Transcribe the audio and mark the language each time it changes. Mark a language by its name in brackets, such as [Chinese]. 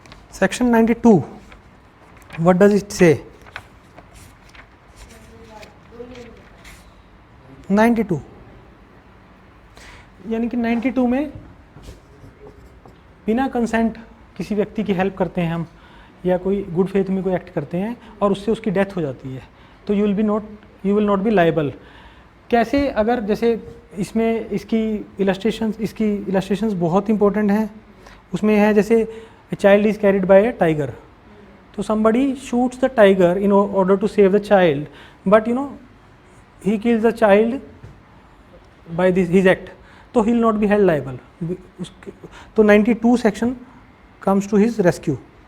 [English] Section 92, what does it say? [Hindi] 92 यानी कि 92 में बिना कंसेंट किसी व्यक्ति की हेल्प करते हैं हम, या कोई गुड फेथ में कोई एक्ट करते हैं और उससे उसकी डेथ हो जाती है, तो [English] You will not be liable. [Hindi] कैसे? अगर जैसे इसमें इसकी इलस्ट्रेशंस बहुत इंपॉर्टेंट हैं। उसमें है जैसे [English] a child is carried by a tiger, so somebody shoots the tiger in order to save the child, but he kills the child by his act, so he will not be held liable. So 92 section comes to his rescue.